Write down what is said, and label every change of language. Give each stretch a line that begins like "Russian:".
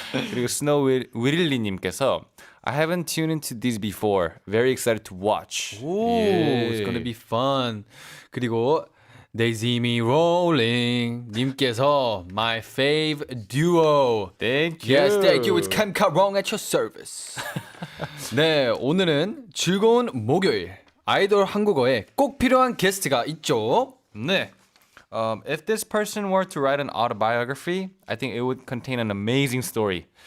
Korean: 그리고 스노우 위릴리님께서
English: I haven't tuned into these before. Very excited to watch.
Korean: 오, 예.
English: it's gonna be fun.
Korean: 그리고
English: They see me rolling 님께서 My fave duo. Thank you. Yes, thank you. It's Cam Karong at your service.
Korean: 네, 오늘은 즐거운 목요일 아이돌 한국어에 꼭 필요한 게스트가 있죠. 네.
English: If this person were to write an autobiography, I think it would contain an amazing story.